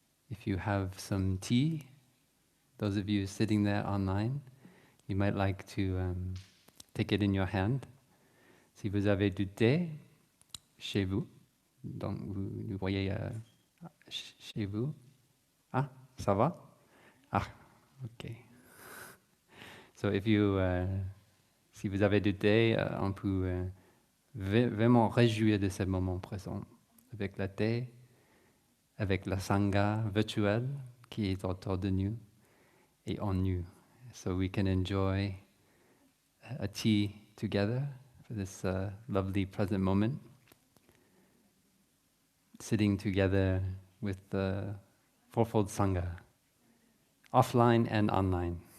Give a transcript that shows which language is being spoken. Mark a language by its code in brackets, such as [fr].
[en] If you have some tea, those of you sitting there online, you might like to take it in your hand. [fr] Si vous avez du thé chez vous, donc vous voyez chez vous. Ah, ça va? Ah, ok. [en] So if you, [fr] si vous avez du thé, on peut vraiment réjouir de ce moment présent avec la thé, avec la sangha virtuelle qui est autour de nous et en nous. [en] So we can enjoy a tea together for this lovely present moment, sitting together with the Fourfold Sangha, offline and online.